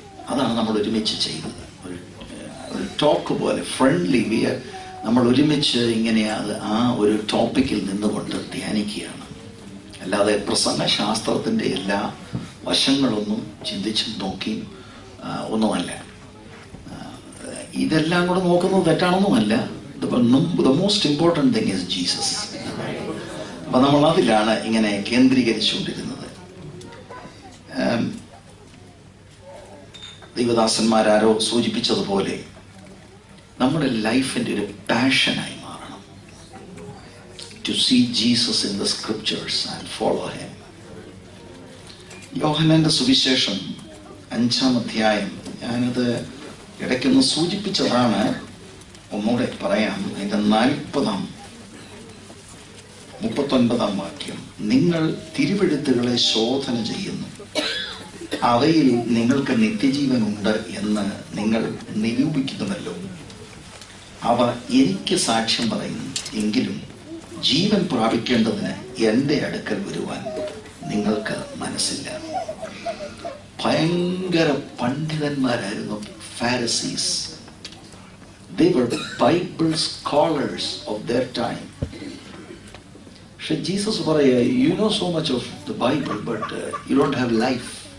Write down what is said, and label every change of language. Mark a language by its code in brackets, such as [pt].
[ml] അതാണ് നമ്മൾ ഒരുമിച്ച് ചെയ്തത്. ഒരു ടോക്ക് പോലെ ഫ്രണ്ട്ലി നമ്മൾ ഒരുമിച്ച് ഇങ്ങനെ ആ ഒരു ടോപ്പിക്കിൽ നിന്നുകൊണ്ട് ധ്യാനിക്കുകയാണ്. അല്ലാതെ പ്രസംഗ ശാസ്ത്രത്തിൻ്റെ എല്ലാ വശങ്ങളൊന്നും ചിന്തിച്ചും നോക്കിയും ഒന്നുമല്ല. ഇതെല്ലാം കൂടെ നോക്കുന്നത് തെറ്റാണെന്നുമല്ല. [en] The most important thing is Jesus. [ml] അപ്പം നമ്മൾ അതിലാണ് ഇങ്ങനെ കേന്ദ്രീകരിച്ചുകൊണ്ടിരുന്നത്. ദൈവദാസന്മാരാരോ സൂചിപ്പിച്ചതുപോലെ നമ്മുടെ ലൈഫിൻ്റെ ഒരു പാഷനായി മാറണം. [en] To see Jesus in the scriptures and follow him. [ml] യോഹന്നാന്റെ സുവിശേഷം 5-ാം അധ്യായം, ഞാനത് ഇടയ്ക്കൊന്ന് സൂചിപ്പിച്ചതാണ്, ഒന്നുകൂടെ പറയാം. അതിൻ്റെ 39-ാം വാക്യം, നിങ്ങൾ തിരുവെഴുത്തുകളെ ശോധന ചെയ്യുന്നു, അവയിൽ നിങ്ങൾക്ക് നിത്യജീവനുണ്ട് എന്ന് നിങ്ങൾ നിരൂപിക്കുന്നുവല്ലോ. അവ എനിക്ക് സാക്ഷ്യം പറയുന്നു, എങ്കിലും ജീവൻ പ്രാപിക്കേണ്ടതിന് എൻ്റെ അടുക്കൽ വരുവാൻ നിങ്ങൾക്ക് മനസ്സില്ല. ഭയങ്കര പണ്ഡിതന്മാരായിരുന്നു Pharisees. [en] They were Bible scholars of their time. [ml] പക്ഷെ ജീസസ് പറയുക, [en] you know so much of the Bible but you don't have life.